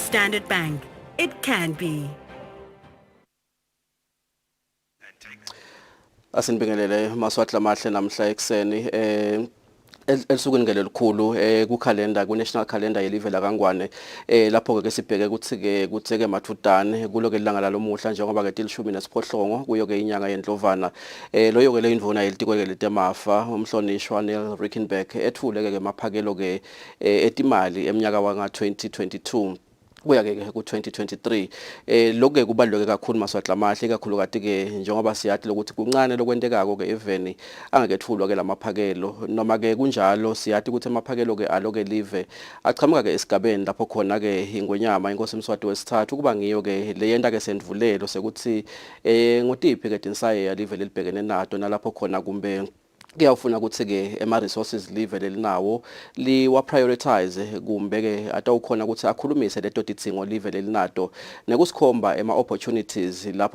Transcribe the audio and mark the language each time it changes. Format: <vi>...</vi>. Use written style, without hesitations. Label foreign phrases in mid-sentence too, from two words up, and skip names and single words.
<en>Standard Bank. It can be.</en> <ss>Asinibingelele maswahla mahle namhla ekseni elisukwini ngelelikhulu ku calendar ku</ss> <en>national calendar</en> <ss>yelive la kaNgwane lapho ke sibheke ukuthi ke kutheke mathudane kuloke ilanga lalomuhla njengoba ke 18 kuyo ke inyanga yendlovana loyo ke le indvuna yelitiko ke letemafa umhlonishwa Neal Rijkenberg ethule ke maphakelo ke etimali eminyaka wanga 2022 kuya ke ku 2023 lokho kubaluleke kakhulu maswahla mahle kakhulu kati ke njengoba siyathi lokuthi kuncane lokwentekako ke eveni angekethulwa ke lamaphakelo noma ke kunjalo siyathi ukuthi amaphakelo ke aloke live aqhamuka ke esigabeni lapho khona ke ingwenyama inkosi Mswati wesithathu kuba ngiyo ke leyenda ke sendvulelo sekuthi ngotiphi ke tinsaye ya live lelibhekene nato nalapho khona kumbe kuyafuna ukuthi ke ema resources live lelinawo liwa prioritize kumbe ke atawukhona ukuthi akhulumise leto tidzingo live lelinato nekusikhomba ema opportunities lapho</ss>